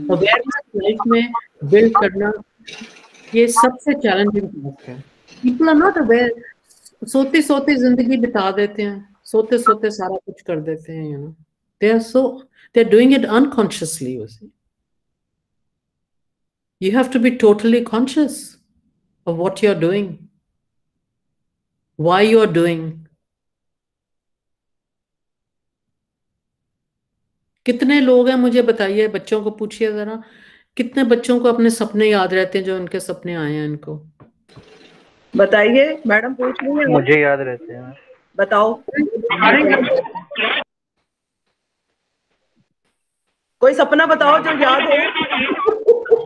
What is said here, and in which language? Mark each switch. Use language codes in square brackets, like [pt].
[hi] Awareness life में build करना ये सबसे चैलेंजिंग टास्क है। [en] people are not aware, [hi] सोते सोते जिंदगी बिता देते हैं, सोते सोते सारा कुछ कर देते हैं, [en] You know, they are doing it unconsciously. You have to be totally conscious of what you're doing, why you're doing. [hi] कितने लोग हैं मुझे बताइए, बच्चों को पूछिए जरा, कितने बच्चों को अपने सपने याद रहते हैं, जो उनके सपने आए हैं इनको बताइए मैडम, पूछ लीजिए। मुझे याद रहते हैं। बताओ, कोई सपना बताओ जो याद हो